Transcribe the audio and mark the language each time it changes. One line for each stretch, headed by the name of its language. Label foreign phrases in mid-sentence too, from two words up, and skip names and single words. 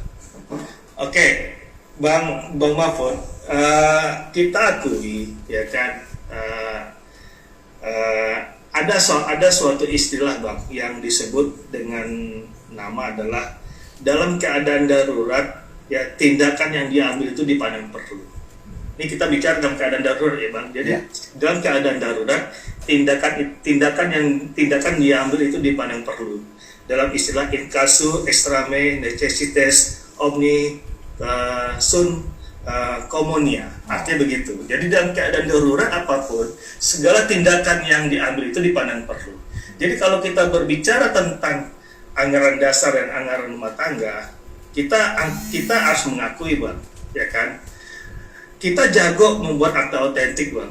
Indonesian: Oke, Bang Mahfud, kita akui, ya kan, ada suatu istilah, Bang, yang disebut dengan nama adalah dalam keadaan darurat, ya yang diambil itu dipandang perlu. Ini kita bicara dalam keadaan darurat, ya, Bang. Jadi dalam keadaan darurat, tindakan diambil itu dipandang perlu. Dalam istilah
Latin: in casu extreme necessitas omni sunt communia,
Indonesian: artinya begitu. Jadi dalam keadaan darurat apapun, segala tindakan yang diambil itu dipandang perlu. Jadi kalau kita berbicara tentang anggaran dasar dan anggaran rumah tangga, kita harus mengakui, Bang, ya kan? Kita jago membuat akta otentik, Bang.